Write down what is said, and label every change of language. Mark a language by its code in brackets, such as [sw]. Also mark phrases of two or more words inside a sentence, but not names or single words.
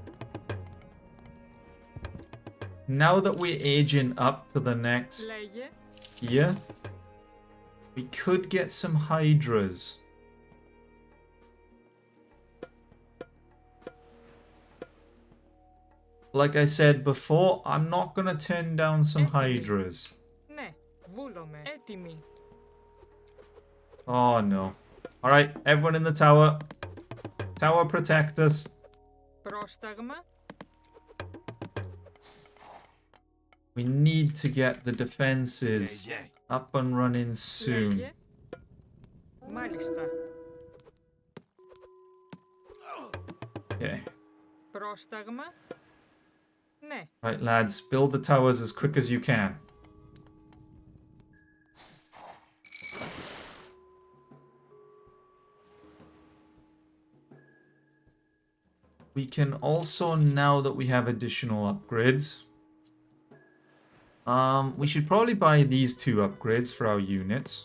[en] Now that we're aging up to the next [el] Λέγε. [en] tier, we could get some hydras. Like I said before, I'm not going to turn down some hydras. [el] Ναι. Βούλομαι. Έτοιμοι. [en] Oh no. Alright, everyone in the tower. Tower, protect us. [el] Πρόσταγμα. [en] We need to get the defenses up and running soon. [el] Λέγε. Μάλιστα. [en] Okay. [el] Πρόσταγμα. Ναι. [en] Right, lads, build the towers as quick as you can. We can also, now that we have additional upgrades, we should probably buy these two upgrades for our units.